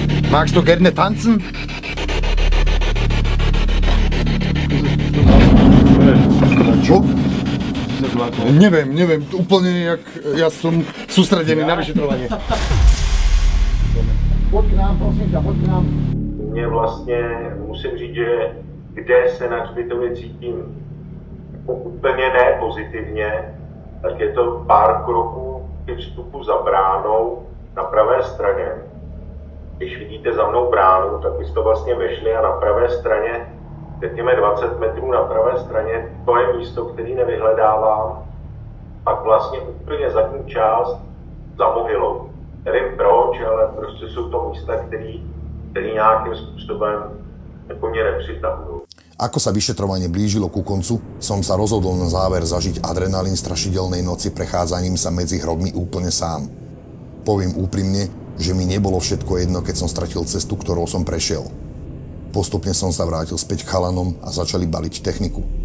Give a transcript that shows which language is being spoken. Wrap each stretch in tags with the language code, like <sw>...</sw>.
<de>Magst du gerne tanzen?</de> <sk>Čo? Neviem, úplne jak ja som sústredený na vyšetrovanie. Poď k nám, prosím ťa, poď k nám.</sk> <cs>Mně vlastně musím říct, že kde se na hřbitově cítím úplně ne pozitivně, tak je to pár kroků ke vstupu za bránou na pravé straně. Když vidíte za mnou bránu, tak byste vlastně vešli a na pravé straně, řekněme 20 metrů na pravé straně, to je místo, který nevyhledávám. Pak vlastně úplně zadní část za mohylou. Nevím proč, ale prostě jsou to místa, které nějakým způsobem jako mě nepřitahují.</cs> <sk>Ako sa vyšetrovanie blížilo ku koncu, som sa rozhodol na záver zažiť adrenalín strašidelnej noci prechádzaním sa medzi hrobmi úplne sám. Poviem úprimne, že mi nebolo všetko jedno, keď som stratil cestu, ktorou som prešiel. Postupne som sa vrátil späť k chalanom a začali baliť techniku.</sk>